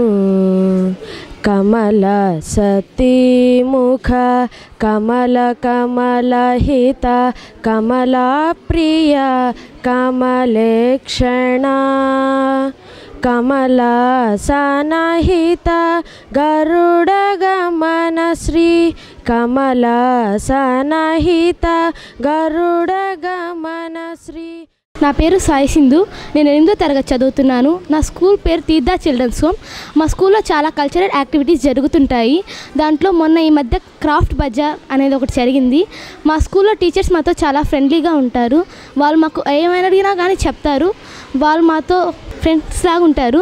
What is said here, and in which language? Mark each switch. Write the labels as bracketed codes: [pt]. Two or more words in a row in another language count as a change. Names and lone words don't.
[sa] कमला सती मुख, कमला कमला हित, कमला प्रिय, कमलेक्षण, कमला सनाहित, गरुड गमन श्री, कमला सनाहित, गरुड गमन श्री. [te] నా పేరు సాయి సింధు. నేను 8వ తరగతి చదువుతున్నాను. నా స్కూల్ పేరు తీర్థ చిల్డ్రన్స్ హోమ్. మా స్కూల్లో చాలా [en] cultural activities [te] జరుగుతుంటాయి. దాంట్లో మొన్న ఈ మధ్య క్రాఫ్ట్ బజార్ అనేది ఒకటి జరిగింది. మా స్కూల్లో టీచర్స్ మాతో చాలా ఫ్రెండ్లీగా ఉంటారు. వాళ్ళు మాకు ఏమైనా అడిగినా కానీ చెప్తారు. వాళ్ళు మాతో ఫ్రెండ్స్ లాగా ఉంటారు.